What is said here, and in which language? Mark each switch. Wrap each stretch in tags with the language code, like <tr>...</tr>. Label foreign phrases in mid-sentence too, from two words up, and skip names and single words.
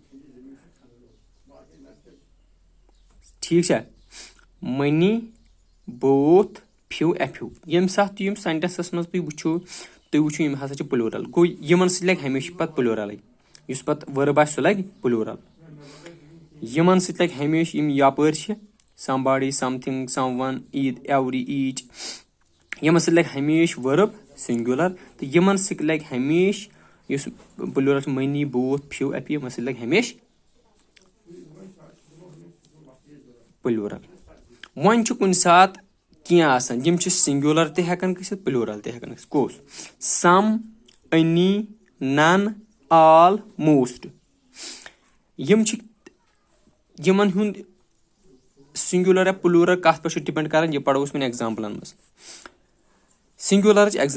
<ks>ٹھیٖک چھا</ks> <en>many both few a few</en> <ks>ییٚمہِ ساتہٕ تہِ یِم سینٹینسس منٛز تُہۍ وٕچھو تُہۍ وٕچھِو یِم ہسا چھِ پلوٗرل گوٚو یِمن سۭتۍ لگہِ ہمیشہِ پتہٕ پلوٗرلٕے یُس پتہٕ ؤرب آسہِ سُہ لگہِ پلوٗرل یِمن سۭتۍ لگہِ ہمیشہِ یِم یپٲرۍ چھِ</ks> <en>somebody something someone each every each</en> <ks>یِمن سۭتۍ لگہِ ہمیشہِ</ks> <en>verb singular</en> <ks>تہٕ یِمن سۭتۍ لگہِ ہمیشہِ یُس پلوٗرل چھُ</ks> <en>many both few a few</en> <ks>یِمن سۭتۍ لگہِ ہمیشہِ پلوٗرل وۄنۍ چھُ کُنہِ ساتہٕ کینٛہہ آسان یِم چھِ سنگوٗلر تہِ ہٮ۪کان گٔژھِتھ پلوٗرل تہِ ہٮ۪کان گٔژھِتھ کُس</ks> <en>some any none all most</en> <ks>یِم چھِ یِمن ہُنٛد سنگوٗلر یا پلوٗرل کتھ پٮ۪ٹھ چھُ ڈِپینڈ کران یہِ پرو أسۍ وۄنۍ ایگزامپلن منٛز سنگوٗلرٕچ</ks>